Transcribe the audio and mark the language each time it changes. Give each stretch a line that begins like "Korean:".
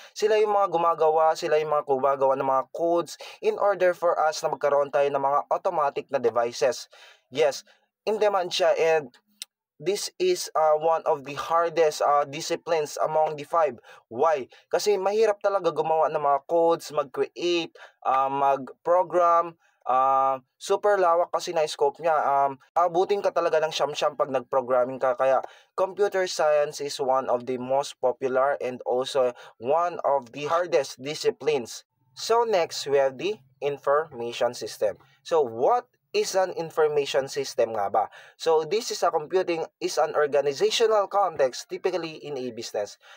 Filipino: Sila yung mga gumagawa, sila yung mga gumagawa ng mga codes
English: in order for us
Filipino: na magkaroon tayo ng mga automatic na devices.
English: Yes, in demand siya, and this is one of the hardest disciplines among the 5. Why?
Filipino: Kasi mahirap talaga gumawa ng mga codes, mag-create, mag-program. Super lawak kasi na scope niya. Abutin ka talaga ng siyam-siyam pag nag-programming ka.
English: Kaya computer science is one of the most popular and also one of the hardest disciplines. So next, we have the information system. So what is an information system
Filipino: nga ba?
English: So this is an organizational context typically in a business.